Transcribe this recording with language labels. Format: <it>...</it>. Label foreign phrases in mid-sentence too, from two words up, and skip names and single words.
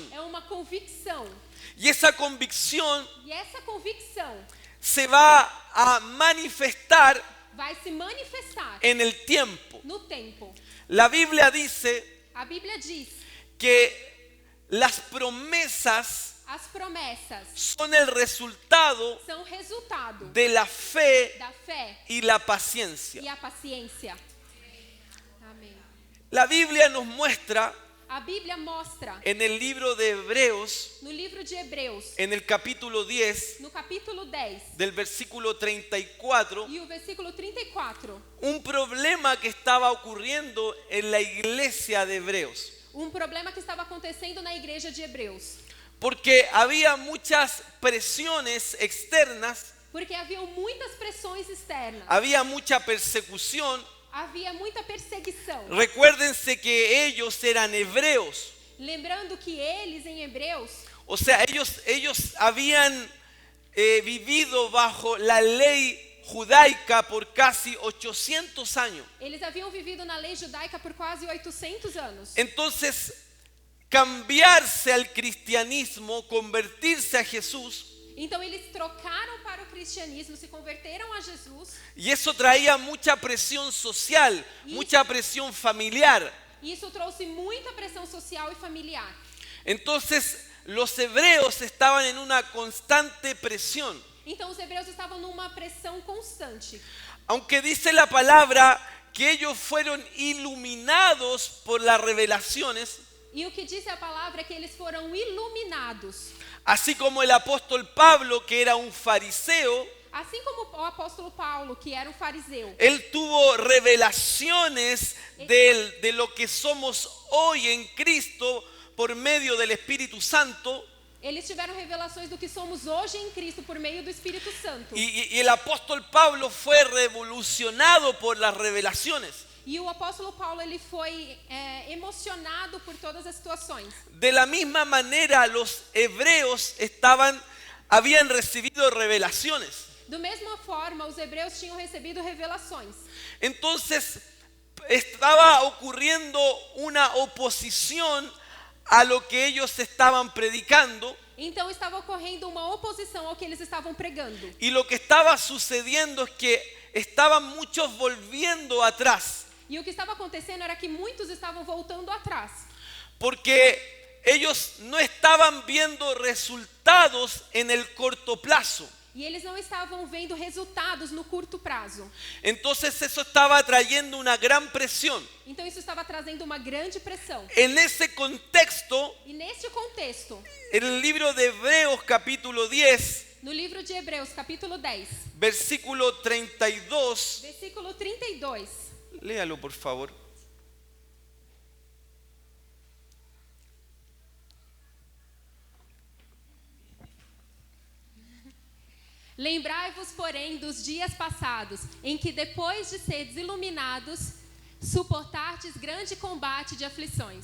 <pt>é uma convicção.</pt> <es>y esa convicción</es> <pt>E essa convicção</pt> <es>se va a manifestar</es> <pt>vai se manifestar</pt> <es>en el tiempo.</es> <pt>no tempo.</pt> <es>La Biblia dice</es> <pt>A Bíblia diz,</pt> <es>que las promesas</es> <pt>as promessas</pt> <es>son el resultado</es> <pt>são resultado</pt> <es>de la fe</es> <pt>da fé</pt> <es>y la paciencia.</es> <pt>e a paciência. Amém.</pt> <es>La Biblia nos muestra</es> <pt>A Bíblia mostra</pt> <es>en el libro de Hebreos,</es> <pt>no livro de Hebreus,</pt> <es>en el capítulo 10,</es> <pt>no capítulo 10</pt> <es>del versículo 34,</es> <pt>e o versículo 34,</pt> <es>un problema que estaba ocurriendo en la iglesia de Hebreos.</es> <pt>problema que estava acontecendo na igreja de Hebreus.</pt> <es>Porque había muchas presiones externas,</es> <pt>Porque haviam muitas pressões externas,</pt> <es>había mucha persecución.</es> <pt>havia muita perseguição.</pt> <es>Recuérdense que ellos eran hebreos.</es> <pt>Lembrando que eles em Hebreus,</pt> <es>O sea, ellos habían vivido bajo la lei judaica por casi 800 años.</es> <pt>eles haviam vivido na lei judaica por quase 800 anos.</pt> <es>Entonces, cambiarse al cristianismo, convertirse a Jesús,</es> <pt>Então eles trocaram para o cristianismo, se converteram a Jesus,</pt> <es>y eso traía mucha presión social, mucha presión familiar.</es> <pt>e isso trouxe muita pressão social e familiar.</pt> <es>Entonces, los hebreos estaban en una constante presión.</es> <pt>Então os hebreus estavam numa pressão constante.</pt> <es>Aunque dice la palabra que ellos fueron iluminados por las revelaciones,</es> <pt>E o que diz a palavra é que eles foram iluminados.</pt> <es>así como el apóstol Pablo, que era un fariseo,</es> <pt>Assim como o apóstolo Paulo, que era um fariseu,</pt> <es>él tuvo revelaciones de lo que somos hoy en Cristo por medio del Espíritu Santo.</es> <pt>eles tiveram revelações do que somos hoje em Cristo por meio do Espírito Santo.</pt> <es>Y el apóstol Pablo fue revolucionado por las revelaciones.</es> <pt>E o apóstolo Paulo ele foi emocionado por todas as situações.</pt> <es>De la misma manera, los hebreos habían recibido revelaciones.</es> <pt>Da mesma forma, os hebreus tinham recebido revelações.</pt> <es>Entonces, estaba ocurriendo una oposición a lo que ellos estaban predicando,</es> <pt>Então estava ocorrendo uma oposição ao que eles estavam pregando.</pt> <es>y lo que estaba sucediendo es que estaban muchos volviendo atrás,</es> <pt>E o que estava acontecendo era que muitos estavam voltando atrás.</pt> <es>porque ellos no estaban viendo resultados en el corto plazo.</es> <pt>E E eles não estavam vendo resultados no curto prazo.</pt> <es>Entonces eso estaba trayendo una gran presión.</es> <pt>Então isso estava trazendo uma grande pressão.</pt> <es>En ese contexto,</es> <pt>E neste contexto,</pt> <es>en el libro de Hebreos capítulo 10,</es> <pt>no livro de Hebreus, capítulo 10,</pt> <es>versículo 32,</es> <pt>versículo 32,</pt> <es>léalo por favor.</es> <pt>lembrai-vos, porém, dos dias passados, em que depois de seres iluminados, suportastes grande combate de aflições.</pt>